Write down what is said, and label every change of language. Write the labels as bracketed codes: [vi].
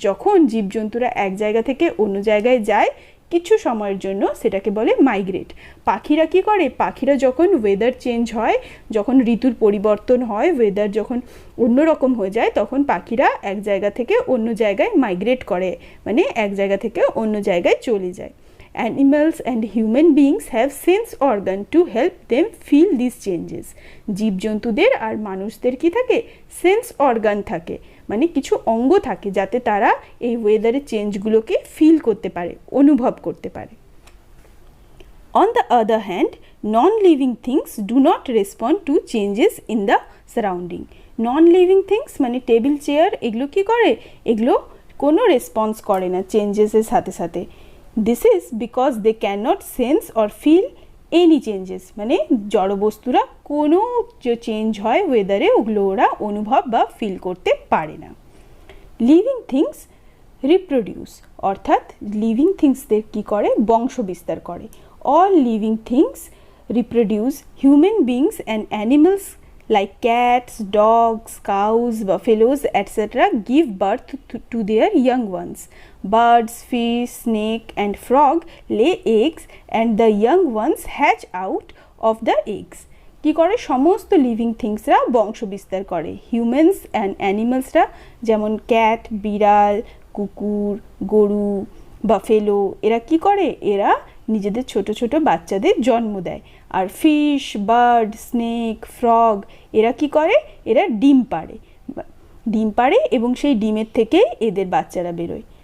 [bn] যখন জীবজন্তুরা এক জায়গা থেকে অন্য জায়গায় যায় কিছু সময়ের জন্য, সেটাকে বলে মাইগ্রেট। পাখিরা কি করে? পাখিরা যখন ওয়েদার চেঞ্জ হয়, যখন ঋতুর পরিবর্তন হয়, ওয়েদার যখন অন্যরকম হয়ে যায়, তখন পাখিরা এক জায়গা থেকে অন্য জায়গায় মাইগ্রেট করে, মানে এক জায়গা থেকে অন্য জায়গায় চলে যায়। [en] Animals and human beings have sense organ to help them feel these changes. [bn] জীবজন্তুদের আর মানুষদের কি থাকে? সেন্স অর্গান থাকে, মানে কিছু অঙ্গ থাকে যাতে তারা এই ওয়েদারের চেঞ্জগুলোকে ফিল করতে পারে, অনুভব করতে পারে। [en] On the other hand, non-living things do not respond to changes in the surrounding. [bn] Non-living things মানে টেবিল চেয়ার, এগুলো কি করে? এগুলো কোনো রেসপন্স করে না চেঞ্জেসের সাথে সাথে। [en] This is because they cannot sense or feel [bn] any changes, মানে জড় বস্তুরা কোনো যে চেঞ্জ হয় ওয়েদারে ওগুলো ওরা অনুভব বা ফিল করতে পারে না। [en] living things reproduce, [bn] অর্থাৎ লিভিং থিংসদের কী করে, বংশ বিস্তার করে। [en] All living things reproduce, human beings and animals like cats, dogs, cows, buffaloes, etc. give birth to their young ones. Birds, fish, snake and frog lay eggs and the young ones hatch out of the eggs. [bn] কি করে, সমস্ত living থিংসরা বংশ বিস্তার করে। Humans and অ্যানিমালসরা যেমন cat, বিড়াল, কুকুর, গরু, বাফেলো, এরা কি করে, এরা নিজেদের ছোট ছোট বাচ্চাদের জন্ম দেয়। আর ফিশ, বার্ড, স্নেক, ফ্রগ এরা কি করে, এরা ডিম পাড়ে এবং সেই ডিমের থেকেই এদের বাচ্চারা বেরোয়।